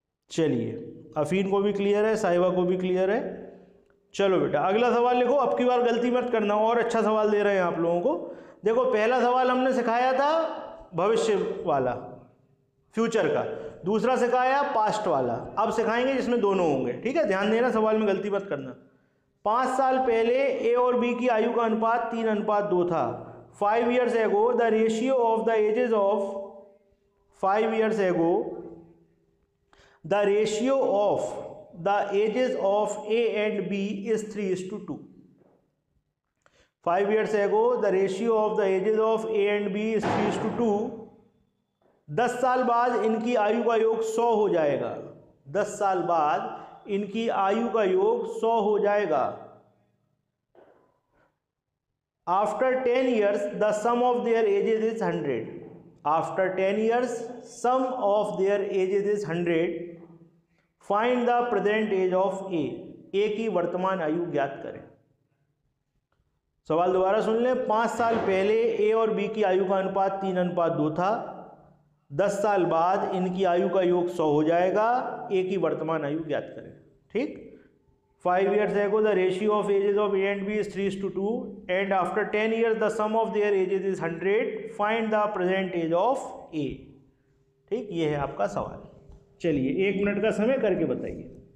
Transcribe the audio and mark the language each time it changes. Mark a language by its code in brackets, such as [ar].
[hi] चलिए अफीन को भी क्लियर है, साहिबा को भी क्लियर है। चलो बेटा अगला सवाल लिखो, अब की बार गलती मत करना, और अच्छा सवाल दे रहे हैं आप लोगों को। देखो पहला सवाल हमने सिखाया था भविष्य वाला, फ्यूचर का, दूसरा सिखाया पास्ट वाला, अब सिखाएंगे जिसमें दोनों होंगे। ठीक है, ध्यान देना, सवाल में गलती मत करना। 5 साल पहले ए और बी की आयु का अनुपात 3:2 था। [en] 5 years ago the ratio of the ages of 5 years ago the ratio of the ages of A and B is 3:2. 5 years ago the ratio of the ages of A and B is 3:2. [hi] 10 साल बाद इनकी आयु का योग 100 हो जाएगा। 10 साल बाद इनकी आयु का योग 100 हो जाएगा। [en] After 10 years the sum of their ages is 100. After 10 years sum of their ages is 100. Find the present age of A. [hi] A की वर्तमान आयु ज्ञात करें। सवाल दोबारा सुन लें। 5 साल पहले ए और बी की आयु का अनुपात 3:2 था। 10 साल बाद इनकी आयु का योग 100 हो जाएगा। ए की वर्तमान आयु ज्ञात करें। ठीक, [en] 5 years ago the ratio of ages of A and B is 3:2 and after 10 years the sum of their ages is 100. Find the present age of A. [hi] ठीक, ये है आपका सवाल। चलिए 1 मिनट का समय करके बताइए।